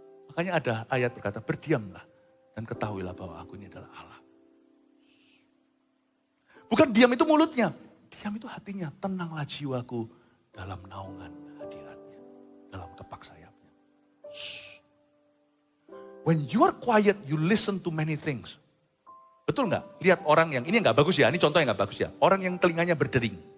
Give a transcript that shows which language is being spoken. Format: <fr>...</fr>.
<id>Makanya ada ayat berkata, berdiamlah dan ketahuilah bahwa aku ini adalah Allah. Bukan diam itu mulutnya, diam itu hatinya. Tenanglah jiwaku dalam naungan hadiratnya, dalam kepak sayapnya. Shh.</id> <en>When you are quiet, you listen to many things.</en> <id>Betul nggak? Lihat orang yang, ini nggak bagus ya, ini contoh yang nggak bagus ya. Orang yang telinganya berdering.</id>